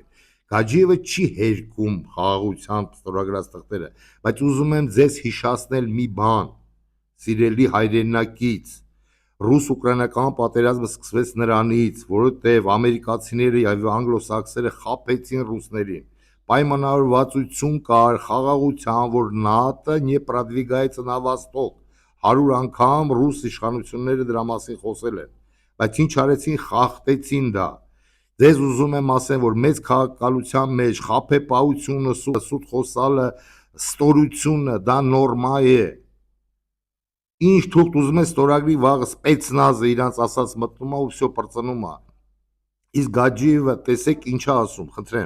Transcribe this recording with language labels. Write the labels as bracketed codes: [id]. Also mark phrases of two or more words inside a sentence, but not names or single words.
[hy] Գաջիևը չի հերկում խաղաղությամբ ստորագրած թղթերը, բայց ուզում եմ ձեզ հիշացնել մի բան, սիրելի հայրենակից, ռուս-ուկրաինական պատերազմը սկսվեց նրանից, որովհետև ամերիկացիները եւ անգլոսաքսերը խաբեցին ռուսներին։ Պայմանավորվածություն կար խաղաղության, որ ՆԱՏՕ [ru] не продвигается на восток։ [hy] 100 անգամ ռուս իշխանությունները դրա մասին խոսել են, բայց ինչ արեցին, խախտեցին դա։ Ձեզ ուզում եմ ասեմ, որ մեծ քաղաքականության մեջ խաբեբայությունը, սուտ խոսալը, ստորությունը դա նորմա է։ Ինչ թուղթ ուզում են ստորագրի վաղը սպեցնազը իրանց ասած մտնում է ու всё պրծնում է։ Իսկ Գաջիևը տեսեք ինչ է ասում, խնդրեմ։